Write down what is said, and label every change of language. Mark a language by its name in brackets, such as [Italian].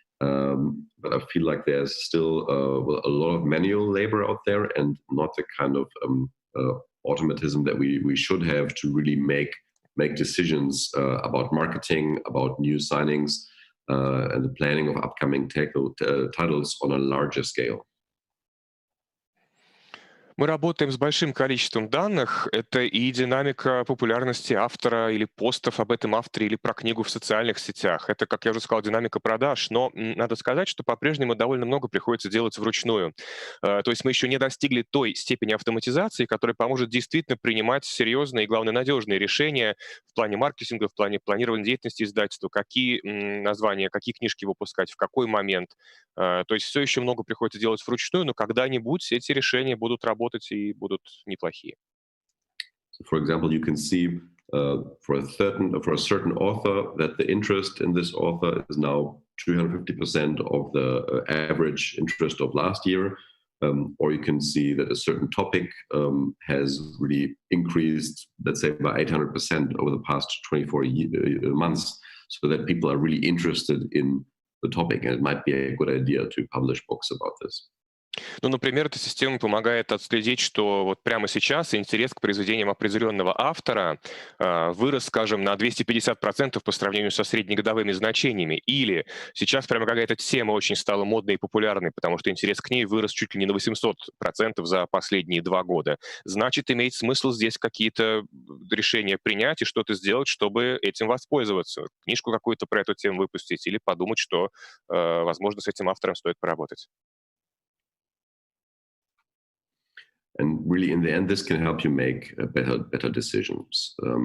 [English] But I feel like there's still a lot of manual labor out there, and not the kind of automatism that we should have to really make decisions about marketing, about new signings, and the planning of upcoming titles on a larger scale. [Russian] Мы работаем с большим количеством данных. Это и динамика популярности автора или постов об этом авторе или про книгу в социальных сетях. Это, как я уже сказал, динамика продаж. Но надо сказать, что по-прежнему довольно много приходится делать вручную. То есть мы еще не достигли той степени автоматизации, которая поможет действительно принимать серьезные и, главное, надежные решения в плане маркетинга, в плане планирования деятельности издательства, какие названия, какие книжки выпускать, в какой момент. То есть все еще много приходится делать вручную, но когда-нибудь эти решения будут работать и будут неплохие. For example, you can see for a certain author that the interest in this author is now 250% of the average interest of last year, or you can see that a certain topic has really increased, let's say, by 800% over the past 24 months, so that people are really interested in the topic, and it might be a good idea to publish books about this. Ну, например, эта система помогает отследить, что вот прямо сейчас интерес к произведениям определенного автора вырос, скажем, на 250% по сравнению со среднегодовыми значениями. Или сейчас прямо какая-то тема очень стала модной и популярной, потому что интерес к ней вырос чуть ли не на 800% за последние 2 года. Значит, имеет смысл здесь какие-то решения принять и что-то сделать, чтобы этим воспользоваться. Книжку какую-то про эту тему выпустить или подумать, что, возможно, с этим автором стоит поработать. [English] And really, in the end, this can help you make better decisions.